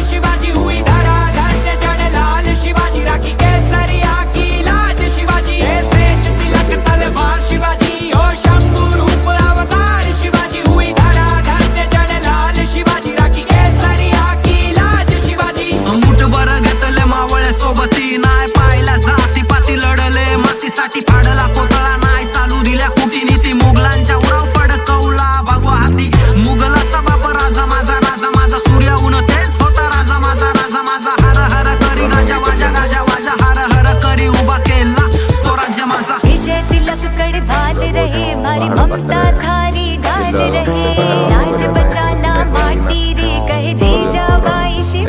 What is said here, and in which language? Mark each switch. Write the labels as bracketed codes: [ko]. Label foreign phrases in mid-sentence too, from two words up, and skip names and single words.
[hi] शिवाजी हुई धरा धन्य जन लाल शिवाजी राखी केसरिया की लाज शिवाजी तेज तिलक तलवार शिवाजी हो शंभु रूप अवतार शिवाजी हुई धरा धन्य जन लाल शिवाजी राखी केसरिया की लाज शिवाजी। [mr] मुठ बर घेतले मावळे सोबती नाय पाहिला जाती पाती लढले मातीसाठी फाडला कोतळा नाय चालू दिल्या कुटीनीती मुघलांच्या उराव फडकवला भगवा हाती मुघलाचा बाप राजा माझा सूर्य उन तेच होता राजा माझा हर हर करी गाजा वाजा हर हर करी उभा केला स्वराज्य माझा। [hi] विजय तिलक कड़ भाल रहे मारी ममता थारी डाल रहे राज बचाना माटी रे कहे जीजा बाई शिव।